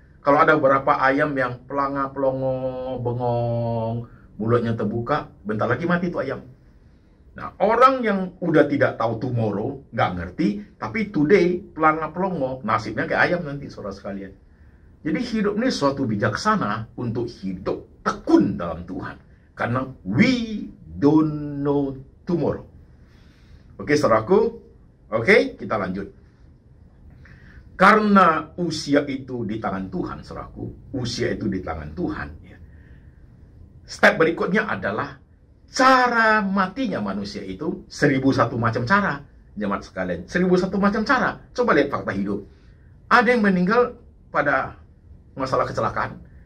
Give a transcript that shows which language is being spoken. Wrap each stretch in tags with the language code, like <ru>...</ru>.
<id>Kalau ada beberapa ayam yang pelanga, pelongo, bengong, mulutnya terbuka, bentar lagi mati itu ayam. Nah, orang yang udah tidak tahu tomorrow, nggak ngerti, tapi today, pelanga, pelongo, nasibnya kayak ayam nanti, saudara sekalian. Jadi hidup ini suatu bijaksana untuk hidup tekun dalam Tuhan.</id> <en>Karena we don't know tomorrow.</en> <id>Oke, saudaraku. Oke, kita lanjut. Karena usia itu di tangan Tuhan, saudaraku. Usia itu di tangan Tuhan. Ya. Step berikutnya adalah Cara matinya manusia itu 1001 macam cara. Jemaat sekalian, 1001 macam cara. Coba lihat fakta hidup. Ada yang meninggal pada masalah kecelakaan.</id>